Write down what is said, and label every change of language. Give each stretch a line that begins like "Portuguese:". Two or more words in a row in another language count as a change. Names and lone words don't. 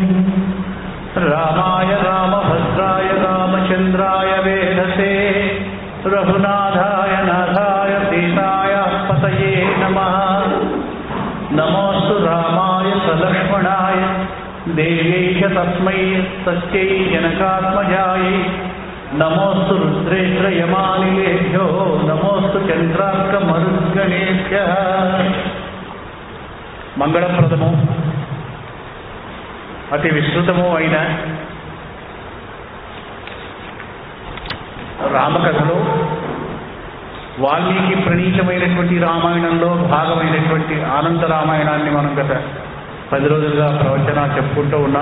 Sanskrit: रामाय रामभद्राय रामचन्द्राय वेधसे रघुनाथाय नाथाय सीताय पतये नमः। नमोऽस्तु रामाय सलक्ष्मणाय देव्यै च तस्मै तस्यै जनकात्मजायै। नमोऽस्तु रुद्रेन्द्रयमानिलेभ्यो नमोऽस्तु चन्द्रार्कमरुद्गणेभ्यः।
Telugu: మంగళప్రదము అతి విస్తృతము అయిన రామకథలో వాల్మీకి ప్రణీతమైనటువంటి రామాయణంలో భాగమైనటువంటి ఆనంద రామాయణాన్ని మనం గత 10 రోజులుగా ప్రవచన చెప్పుకుంటూ ఉన్నాం.